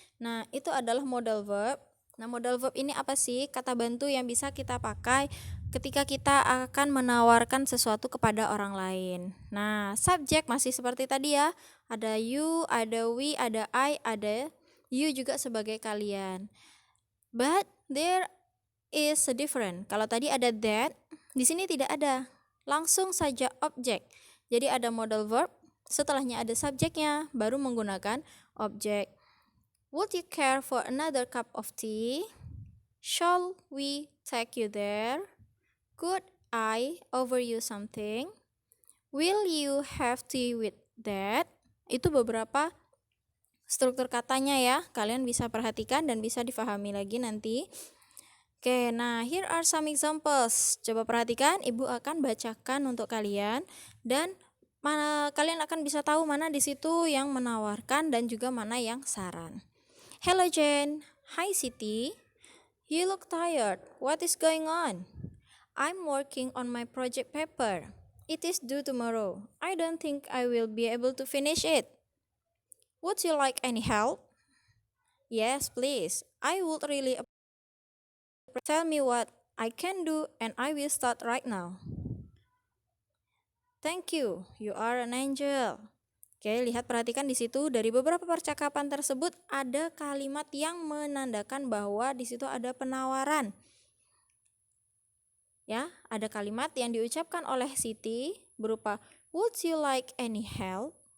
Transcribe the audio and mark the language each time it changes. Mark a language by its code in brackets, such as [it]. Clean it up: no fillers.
[id] Nah, itu adalah modal verb. Nah, modal verb ini apa sih? Kata bantu yang bisa kita pakai ketika kita akan menawarkan sesuatu kepada orang lain. Nah, subjek masih seperti tadi ya. Ada you, ada we, ada I, ada you juga sebagai kalian. [en] But there is a different. [id] Kalau tadi ada that, di sini tidak ada. Langsung saja objek. Jadi ada modal verb, setelahnya ada subjeknya, baru menggunakan objek. [en] Would you care for another cup of tea? Shall we take you there? Could I offer you something? Will you have tea with that? [id] Itu beberapa struktur katanya ya. Kalian bisa perhatikan dan bisa difahami lagi nanti. [en] Oke, nah here are some examples. [id] Coba perhatikan, Ibu akan bacakan untuk kalian dan kalian akan bisa tahu mana di situ yang menawarkan dan juga mana yang saran. [en] Hello Jane. Hi Siti. You look tired. What is going on? I'm working on my project paper. It is due tomorrow. I don't think I will be able to finish it. Would you like any help? Yes, please. I would really appreciate. Tell me what I can do and I will start right now. Thank you. You are an angel. [id] Oke, lihat perhatikan di situ dari beberapa percakapan tersebut ada kalimat yang menandakan bahwa di situ ada penawaran. Ya, ada kalimat yang diucapkan oleh Siti berupa [en] would you like any help?